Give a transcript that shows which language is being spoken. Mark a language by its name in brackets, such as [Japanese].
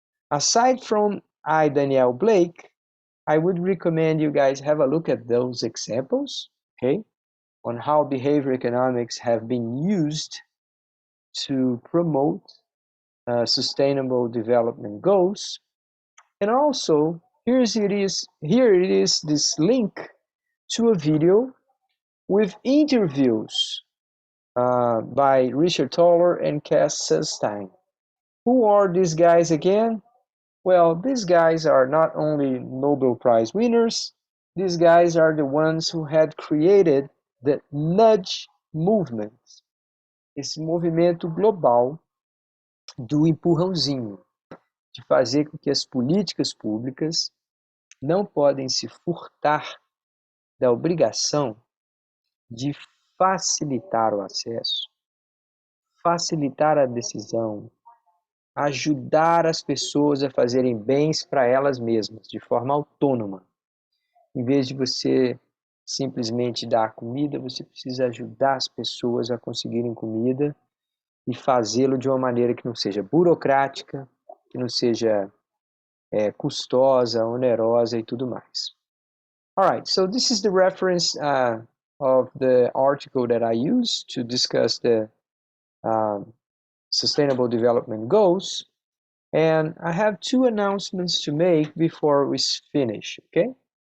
[English] Aside from Danielle Blake, I would recommend you guys have a look at those examples, okay, on how behavior economics have been used to promote sustainable development goals. And also, here it is this link to a video with interviews by Richard Toller and Cass Sunstein. Who are these guys again? Well, these guys are not only Nobel Prize winners, these guys are the ones who had created the nudge movement, [Portuguese] esse movimento global do empurrãozinho, de fazer com que as políticas públicas não podem se furtar da obrigação de facilitar o acesso, facilitar a decisão, ajudar as pessoas a fazerem bens para elas mesmas, de forma autônoma. Em vez de você simplesmente dar comida, você precisa ajudar as pessoas a conseguirem comida e fazê-lo de uma maneira que não seja burocrática, que não seja custosa, onerosa e tudo mais. [English] All right, so this is the reference of the article that I used to discuss the Sustainable Development Goals. And I have two announcements to make before we finish, okay?